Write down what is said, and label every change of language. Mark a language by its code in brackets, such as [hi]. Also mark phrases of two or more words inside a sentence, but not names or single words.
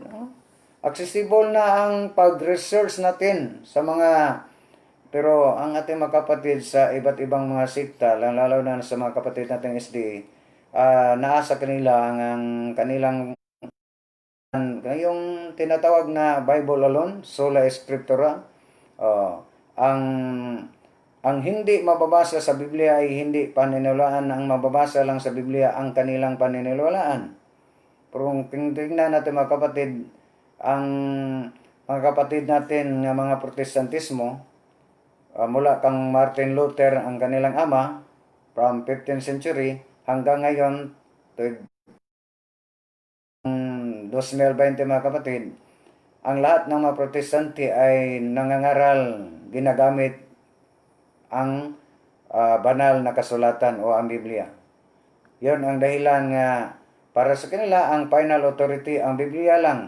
[tl] Accessible na ang pag-research natin sa pero ang ating mga kapatid sa iba't ibang mga sikta, lalo na sa mga kapatid nating SDA, naasa kanila ang kanilang yung tinatawag na [en] Bible alone, [la] sola scriptura. [tl] Ang hindi mababasa sa Biblia ay hindi paniniwalaan, ang mababasa lang sa Biblia ang kanilang paniniwalaan. Pero kung tingnan natin mga kapatid, ang mga kapatid natin ng mga Protestantismo, mula kang Martin Luther ang kanilang ama, [en] from 15th century [tl] hanggang ngayon, 2020 mga kapatid, ang lahat ng mga Protestante ay nangangaral, ginagamit ang banal na kasulatan o ang Biblia. Yon ang dahilan nga para sa kanila ang [en] final authority [tl] ang Biblia lang.